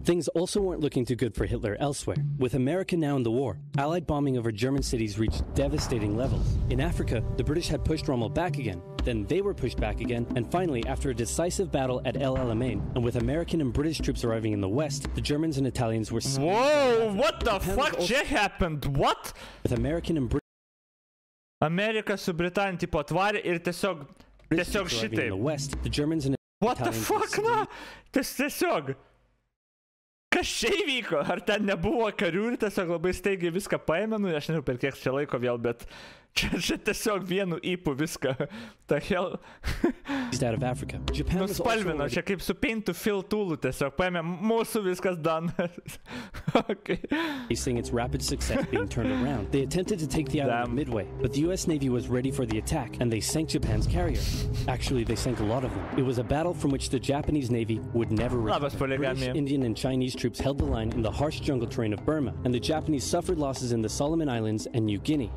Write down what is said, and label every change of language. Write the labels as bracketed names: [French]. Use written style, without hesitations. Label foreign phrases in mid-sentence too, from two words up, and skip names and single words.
[English] Things also weren't looking too good for Hitler elsewhere. With America now in the war, Allied bombing over German cities reached devastating levels. In Africa, the British had pushed Rommel back again, then they were pushed back again, and finally, after a decisive battle at El Alamein, and with American and British troops arriving in the west, the Germans and Italians were... Whoa, what the fuck just happened? What? With American and British... [Lithuanian] Amerika su Britanija tipo atvarė ir tiesiog šitai. [English] In the west, the Germans and What the fuck, [Lithuanian] na? Tiesiog... Kas čia įvyko? Ar ten nebuvo karių ir tiesiog labai staigiai viską paėmė? Nu, aš nežinau per kiek čia laiko vėl, bet čia tiesiog vienu įpu viską. [English] The hell? [Lithuanian] Nuspalvino, čia kaip su Paint to [English] Fill tool'u [Lithuanian] tiesiog paėmė mūsų viskas done. [English] Okay. Facing its rapid success being turned around, they attempted to take the island of Midway, but the US Navy was ready for the attack, and they sank Japan's carrier. Actually, they sank a lot of them. It was a battle from which the Japanese Navy would never recover. British, Indian, and Chinese troops held the line in the harsh jungle terrain of Burma, and the Japanese suffered losses in the Solomon Islands and New Guinea.